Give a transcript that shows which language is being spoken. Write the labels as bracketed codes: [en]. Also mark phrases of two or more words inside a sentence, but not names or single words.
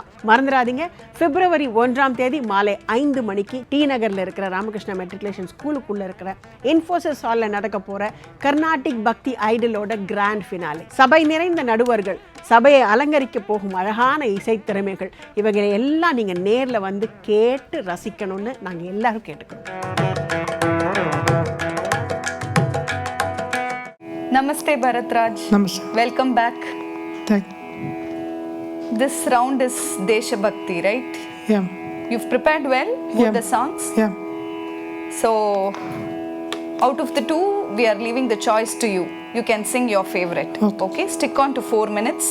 [ta] மறந்துடாதீங்க, பிப்ரவரி 1ஆம் தேதி மாலை 5 மணிக்கு டி நகரில் இருக்கிற ராமகிருஷ்ணா மெட்ரிகுலேஷன் ஸ்கூலுக்குள்ளே இருக்கிற இன்ஃபோசிஸ் ஹாலில் நடக்க போகிற கர்நாடிக் பக்தி ஐடலோட [en] grand finale. [ta] சபை நிறைந்த நடுவர்கள், சபையை அலங்கரிக்க போகும் அழகான இசை திறமைகள், இவங்களை எல்லாம் நீங்கள் நேரில் வந்து கேட்டு ரசிக்கணும்னு நாங்கள் எல்லாரும் கேட்டுக்கிறோம். [en] Namaste Bharatraj. Namaste. Welcome back. Thank you. This round is Desha Bhakti, right? Yeah. You've prepared well for the songs? Yeah. So, out of the two, we are leaving the choice to you. You can sing your favorite. Okay? Stick on to 4 minutes.